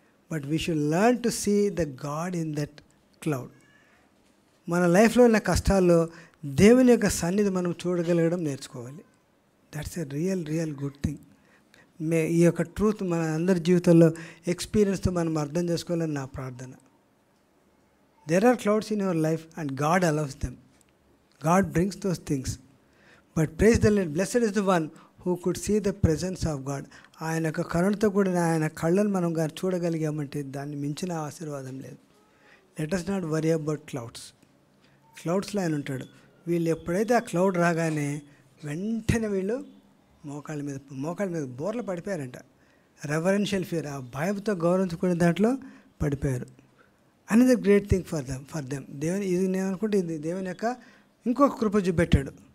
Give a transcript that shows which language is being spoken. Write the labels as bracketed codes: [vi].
[en] But we should learn to see the god in that cloud. [te] మన లైఫ్లో ఉన్న కష్టాల్లో దేవుని యొక్క సన్నిధి మనం చూడగలగడం నేర్చుకోవాలి. That's a real good thing. ఈ యొక్క ట్రూత్ మన అందరి జీవితంలో ఎక్స్పీరియన్స్తో మనం అర్థం చేసుకోవాలని నా ప్రార్థన. [en] There are clouds in your life and God allows them. God brings those things. But praise the Lord, blessed is the one who could see the presence of God. [te] ఆయన యొక్క కరుణతో కూడిన ఆయన కళ్ళను మనం గారు చూడగలిగామంటే దాన్ని మించిన ఆశీర్వాదం లేదు. [en] Let us not worry about clouds. [te] క్లౌడ్స్లో ఆయన ఉంటాడు. వీళ్ళు ఎప్పుడైతే ఆ క్లౌడ్ రాగానే వెంటనే వీళ్ళు మోకాళ్ళ మీద బోర్లు పడిపోయారంట. రెవరెన్షియల్ ఫియర్, ఆ భయంతో గౌరవించుకునే దాంట్లో పడిపోయారు. Another great thing for them. దేవుని ఇది నేను అనుకుంటే ఇది దేవుని యొక్క ఇంకొక కృప చూపెట్టాడు.